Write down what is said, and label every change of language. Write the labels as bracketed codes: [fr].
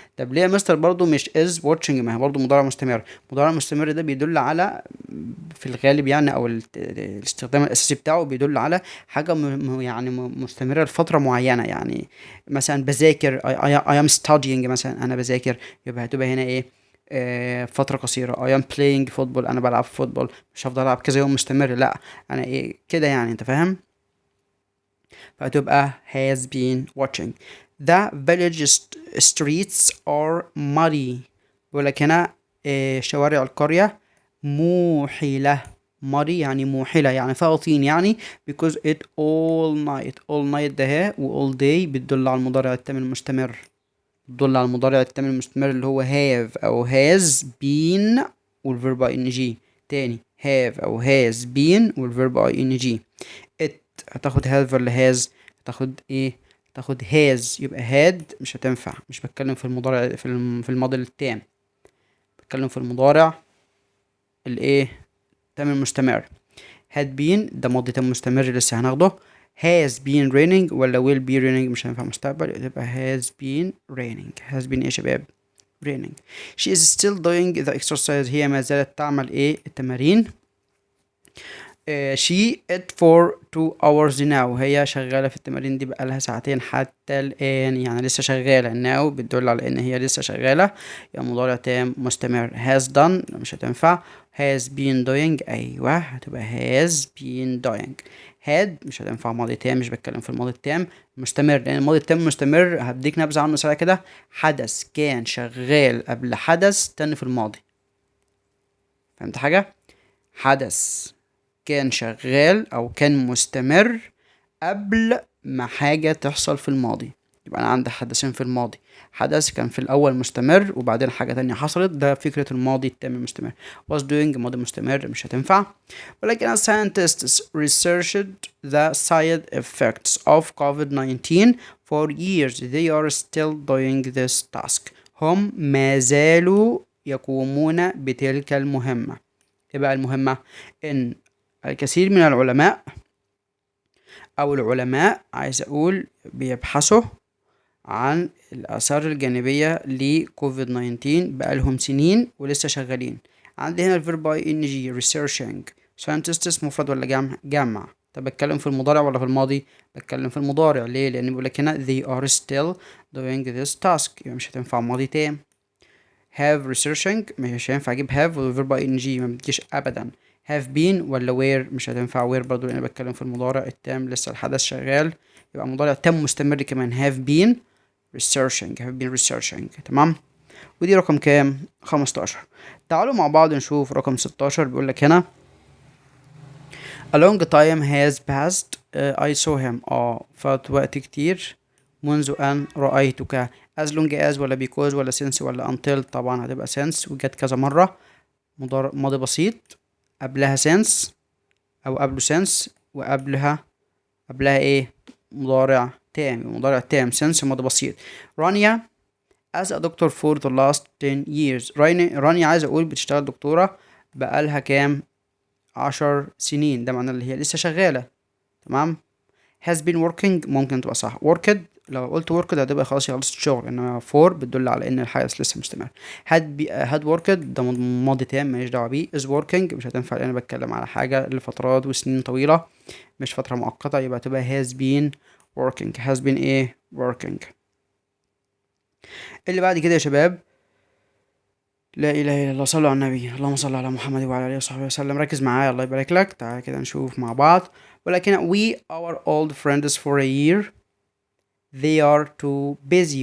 [ar] طب ليه يا مستر برضو مش is watching؟ ما هي برضو مضارع مستمر. مضارع مستمر ده بيدل على في الغالب يعني او الاستخدام الاساسي بتاعه بيدل على حاجة يعني مستمرة لفترة معينة. يعني مثلا بذاكر [en] I am studying [ar] مثلا انا بذاكر يبقى هتبقى هنا ايه فترة قصيرة. [en] I am playing football [ar] انا بلعب فوتبول مش هفضل العب كذا يوم مستمر لا انا ايه كده يعني انت فاهم. فهتبقى [en] has been watching. The village streets are muddy. [ar] بيقولك هنا شوارع القرية موحلة. muddy يعني موحلة يعني فيها طين يعني [en] because it all night [ar] ده و all day بتدل على المضارع التام المستمر. بتدل على المضارع التام المستمر اللي هو have أو has been والverb ing. تاني have أو has been والverb ing. it هتاخد have ولا has؟ هتاخد ايه؟ هتاخد has. يبقى had مش هتنفع. مش بتكلم في المضارع في الماضي التام بتكلم في المضارع الايه تام المستمر. had been ده ماضي تام مستمر لسه هناخده. [en] has been raining ولا will be raining [ar] مش هينفع مستقبل يبقى [en] has been raining. [ar] has been ايه يا شباب؟ raining. [en] she is still doing the exercise. [ar] هي ما زالت تعمل ايه التمارين. [en] she ate for 2 hours now. [ar] هي شغالة في التمارين دي بقالها ساعتين حتى الآن يعني لسه شغالة. now بتدل على ان هي لسه شغالة يعني مضارع تام مستمر. has done مش هتنفع. [en] has been doing [ar] ايوه هتبقى [en] has been doing. [ar] had مش هتنفع ماضي تام مش بتكلم في الماضي التام مستمر لان الماضي التام مستمر هديك نبذة عنه سريعة كده. حدث كان شغال قبل حدث تاني في الماضي. فهمت حاجة؟ حدث كان شغال او كان مستمر قبل ما حاجة تحصل في الماضي. يبقى انا عندي حدثين في الماضي. حدث كان في الاول مستمر وبعدين حاجة تانية حصلت. ده فكرة الماضي التام المستمر. was doing ماضي مستمر مش هتنفع. ولكن [en] scientists researched the side effects of COVID-19 for years. They are still doing this task. [ar] هم ما زالوا يقومون بتلك المهمة. إيه بقى المهمة؟ إن الكثير من العلماء أو العلماء عايز أقول بيبحثوا عن الآثار الجانبية لكوفيد 19 بقالهم سنين ولسه شغالين. عندي هنا الفيرب ing researching scientists مفرد ولا جمع؟ طب بتكلم في المضارع ولا في الماضي؟ بتكلم في المضارع. ليه؟ لأن بيقولك هنا [en] they are still doing this task، [ar] يبقى مش هتنفع ماضي تام. have researching مش هينفع اجيب have والفيرب ing ما بتجيش ابدا. have been ولا where؟ مش هتنفع where برضو لان بتكلم في المضارع التام لسه الحدث شغال، يبقى مضارع تام مستمر كمان have been researching. تمام. ودي رقم كام؟ 15. تعالوا مع بعض نشوف رقم 16. بيقول لك هنا [en] a long time has passed I saw him. [ar] فات وقت كتير منذ أن رأيتك. as long as ولا because ولا since ولا until؟ طبعا هتبقى since وجت كذا مرة. ماضي بسيط قبلها since أو قبله since وقبلها ايه؟ مضارع تام since ماضي بسيط. [en] رانيا as a doctor for the last 10 years. [ar] رانيا عايز أقول بتشتغل دكتورة بقالها كام؟ 10 سنين. ده معناه اللي هي لسه شغالة. تمام. [en] has been working [ar] ممكن تبقى صح. worked لو قلت worked هتبقى خلاص خلصت الشغل، انما for بتدل على ان الحدث لسه مستمر. had worked ده ماضي تام ماليش دعوه بيه. is working مش هتنفع لان انا بتكلم على حاجه لفترات وسنين طويله مش فتره مؤقته، يبقى تبقى has been ايه؟ working. اللي بعد كده يا شباب لا اله الا الله، صلوا على النبي، اللهم صل على محمد وعلى اله وصحبه وسلم. ركز معايا الله يبارك لك. تعالى كده نشوف مع بعض. ولكن [en] we our old friends for a year they are too busy.